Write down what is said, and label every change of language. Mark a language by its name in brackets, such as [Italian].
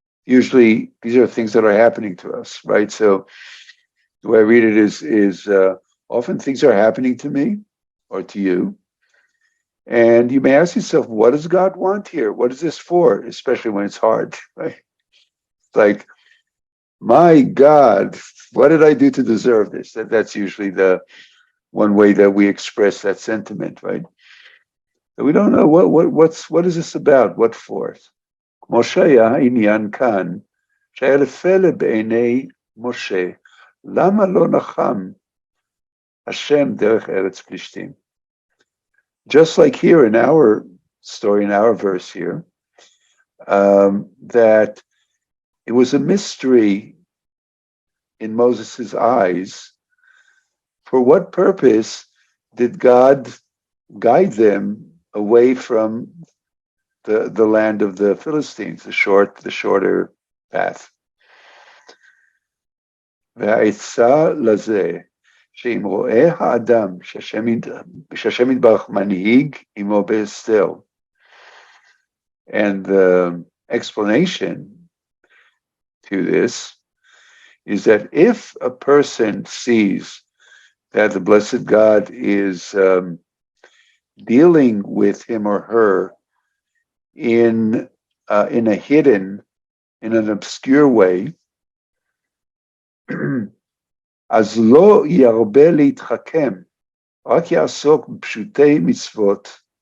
[English] Usually, these are things that are happening to us, right? So the way I read it is often things are happening to me or to you, and you may ask yourself, what does God want here? What is this for? Especially when it's hard, right? Like, my God, what did I do to deserve this? That's usually the one way that we express that sentiment, right? So we don't know what is this about? What for? [Hebrew] Moshe העניין כאן, שהיה לפלא בעיני משה, למה לא נחם השם דרך ארץ פלישתים? [English] Just like here in our story, in our verse here, that it was a mystery in Moses' eyes. For what purpose did God guide them away from the land of the Philistines, the shorter path? [Hebrew] והעצה לזה, שאם רואה האדם שהשם יתברך מנהיג עמו בהסתר. [English] And the explanation to this is that if a person sees that the blessed God is dealing with him or her in a hidden, in an obscure way, [Hebrew] אז לא ירבה להתחכם, רק יעסוק בפשוטי מצוות.